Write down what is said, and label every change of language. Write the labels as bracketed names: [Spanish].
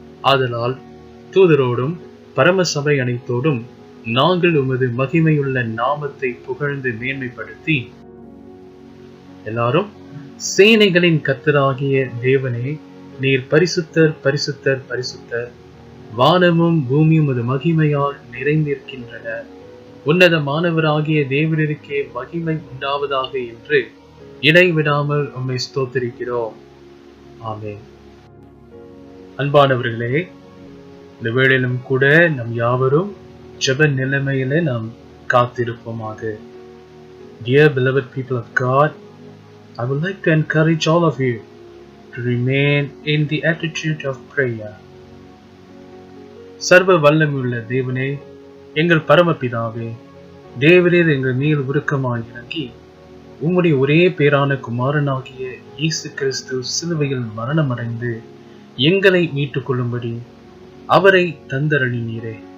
[Tamil] ஆதலால் தூதரோடும் பரம சபை அனைத்தோடும் நாங்கள் உமது மகிமையுள்ள நாமத்தை புகழ்ந்து மேன்மைப்படுத்தி எல்லாரும், சேனைகளின் கர்த்தராகிய தேவனே, நீர் பரிசுத்தர், பரிசுத்தர், பரிசுத்தர், வானமும் பூமியும் அது மகிமையால் நிறைந்திருக்கின்றன, உன்னதமானவராகிய தேவனுக்கே மகிமை உண்டாவதாக என்று இடைவிடாமல் உம்மை ஸ்தோத்திரிக்கிறோம். ஆமென். அன்பானவர்களே, இந்த வேளையிலும் கூட நம் யாவரும் ஜெப நிலைமையில நாம் காத்திருப்போமாக. [English] Dear beloved people of God, I would like to encourage all of you to remain in the attitude of prayer. [Tamil] சர்வ வல்லமையுள்ள தேவனே, எங்கள் பரமபிதாவே, தேவரீர் எங்கள் மேல் உருக்கமாய் இறங்கி உம்முடைய ஒரே பேரான குமாரனாகிய இயேசு கிறிஸ்து சிலுவையில் மரணமடைந்து எங்களை மீட்டுக் கொள்ளும்படி அவரை தந்தருளினீரே.